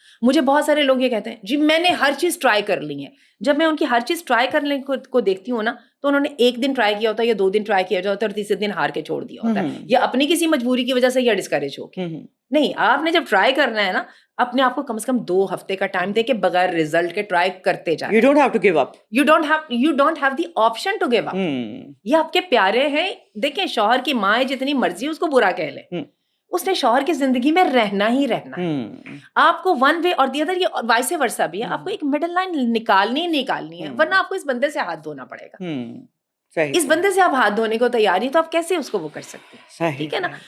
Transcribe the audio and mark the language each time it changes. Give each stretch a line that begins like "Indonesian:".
Urdu: مجھے بہت سارے لوگ یہ کہتے ہیں جی میں نے ہر چیز ٹرائی کر لی ہے. جب میں ان کی ہر چیز ٹرائی کرنے کو دیکھتی ہوں نا, تو انہوں نے ایک دن ٹرائی کیا ہوتا ہے یا 2 دن ٹرائی کیا ہوتا ہے اور تیسرے دن ہار کے چھوڑ دیا ہوتا ہے, یا اپنی کسی مجبوری کی وجہ سے یا ڈسکریج ہو کے. نہیں, آپ نے جب ٹرائی کرنا ہے نا, اپنے آپ کو کم سے کم 2 ہفتے کا ٹائم دے کے بغیر ریزلٹ کے ٹرائی کرتے جائیں.
English: You don't have to give up. You don't have the option to give up.
Urdu: یہ آپ کے پیارے ہیں. دیکھیں, شوہر کی ماں جتنی مرضی اس کو برا کہہ لے, اس نے شوہر کی زندگی میں رہنا ہی رہنا ہے. آپ کو ون وے اور دی ادر, یہ وائس ورسا بھی ہے, آپ کو ایک مڈل لائن نکالنی ہے, ورنہ آپ کو اس بندے سے ہاتھ دھونا پڑے گا. اس بندے سے آپ ہاتھ دھونے کو تیار ہیں تو آپ کیسے اس کو وہ کر سکتے ہیں؟ ٹھیک ہے نا.